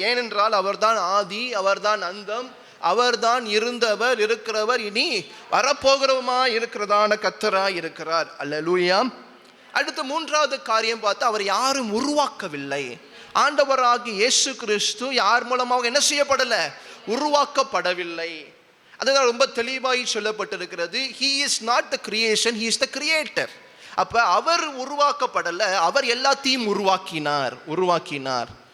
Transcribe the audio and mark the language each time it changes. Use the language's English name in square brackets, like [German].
[Tamil] ஏனென்றால் அவர்தான் ஆதி, அவர்தான் அந்தம், அவர்தான் இருந்தவர், இருக்கிறவர், இனி வரப்போகிறவமா இருக்கிறதான கர்த்தராய் இருக்கிறார். அல்லேலூயா. அடுத்து மூன்றாவது காரியம் பார்த்தா, அவர் யாரும் உருவாக்கவில்லை. ஆண்டவராகி இயேசு கிறிஸ்து யார் மூலமாக என்ன செய்யப்படலை, உருவாக்கப்படவில்லை. அதுதான் ரொம்ப தெளிவாய் சொல்லப்பட்டிருக்கிறது. [English] He is not the creation, he is the creator. [Tamil] அப்ப அவர் உருவாக்கப்படலை, அவர் எல்லாத்தையும் உருவாக்கினார்.